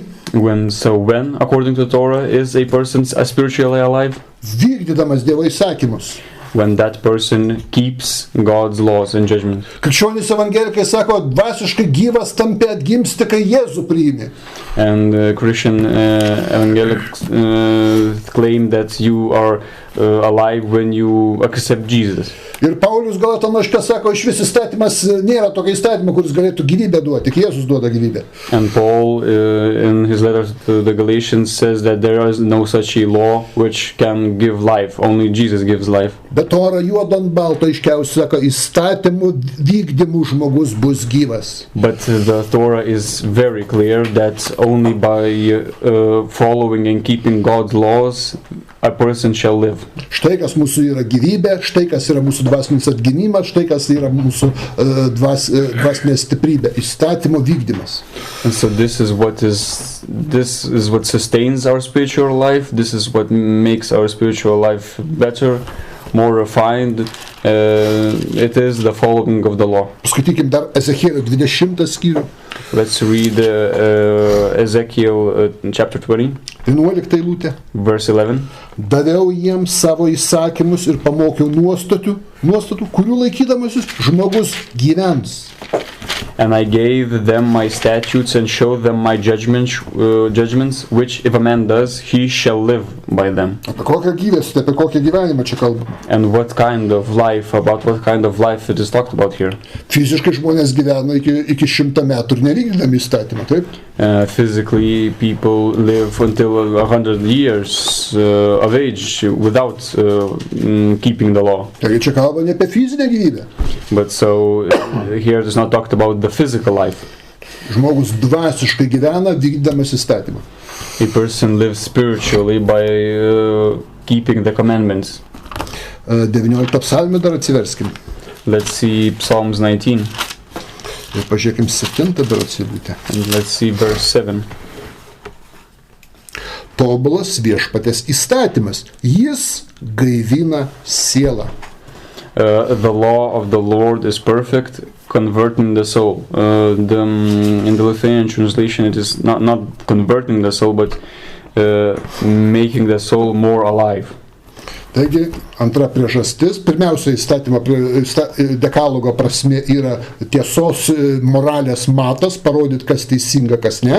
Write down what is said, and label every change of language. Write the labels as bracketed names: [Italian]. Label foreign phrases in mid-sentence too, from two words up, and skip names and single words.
[English] When, according to Torah, is a person spiritually alive? [Lithuanian] Vykdydamas Dievo įsakymus. [English] When that person keeps God's laws and judgments. [Lithuanian] Krikščionys evangelikai sako, dvasiškai gyvas tampi atgimsti, kai Jėzų priimi. [English] And Christian evangelics claim that you are alive when you accept Jesus. [Lithuanian] Ir Paulius Paulius Galatam laiške sako, iš vis įstatymas nėra tokio įstatymo, kuris galėtų gyvybę duoti, tik Jėzus duoda gyvybę. [English] And Paul, in his letter to the Galatians, says that there is no such a law which can give life. Only Jesus gives life. [Lithuanian] Bet Tora juodo ant balto aiškiausiai sako, įstatymų vykdymų žmogus bus gyvas. [English] But the Torah is very clear that only by following and keeping God's laws, a person shall live. [Lithuanian] Štai kas mūsų yra gyvybė, štai kas yra mūsų dvasinis atgimimas, štai kas yra mūsų dvasinė stiprybė, įstatymo vykdymas. [English] And so this is what sustains our spiritual life. This is what makes our spiritual life better, more refined. It is the following of the law. [Lithuanian] Skaitykim dar Ezechielio 20 skyrių. [English] Let's read Ezekiel chapter 20, [Lithuanian] 11 eilutė. [English] verse 11. [Lithuanian] Daviau jiems savo įsakymus ir pamokiau nuostatų, kurių laikydamasis žmogus gyvens. [English] And I gave them my statutes and showed them my judgments, which if a man does, he shall live by them. [Lithuanian] Apie kokią gyvestį, apie kokią gyvenimą čia kalbame. [English] And what kind of life, about what kind of life it is talked about here. [Lithuanian] Fiziškai žmonės gyvena iki 100 metų ir nevykdydami įstatymą, taip? [English] Physically, people live until 100 years of age without keeping the law. [Lithuanian] Taigi čia kalba ne apie fizinę gyvybę. [English] But so here it is not talked about the physical life. [Lithuanian] Žmogus dvasiškai gyvena vykdydamas įstatymą. [English] A person lives spiritually by keeping the commandments. [Lithuanian] 19 psalmę dar atsiverskim. [English] Let's see Psalms 19. [Lithuanian] Ir pažiūrėkim 7 dar atsiliūtę. [English] And let's see verse 7. [Lithuanian] Tobulas viešpatės įstatymas, jis gaivina sielą. [English] The law of the Lord is perfect, converting the soul. In the Lithuanian translation, it is not converting the soul, but making the soul more alive. [Lithuanian] Taigi, antra priežastis, pirmiausia, dekalogo prasme yra tiesos moralės matas, parodyti, kas teisinga, kas ne.